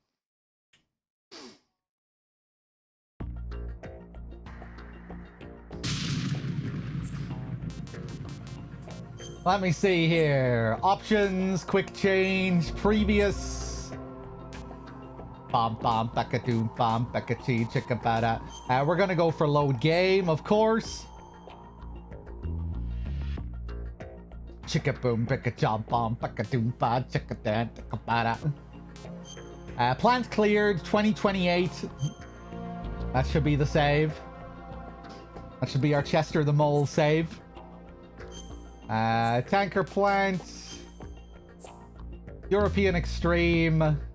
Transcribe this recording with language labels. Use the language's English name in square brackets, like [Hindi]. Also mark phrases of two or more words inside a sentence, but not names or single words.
[English] Let me see here. Options, quick change, previous. Bam bam bakadoom bam bakachi chickabada. We're gonna go for load game, of course. Chickaboom bakacha bam bakadoom ba chickadan chickabada. Plant cleared 2028. That should be the save. That should be our Chester the Mole save. Tanker plant. European extreme.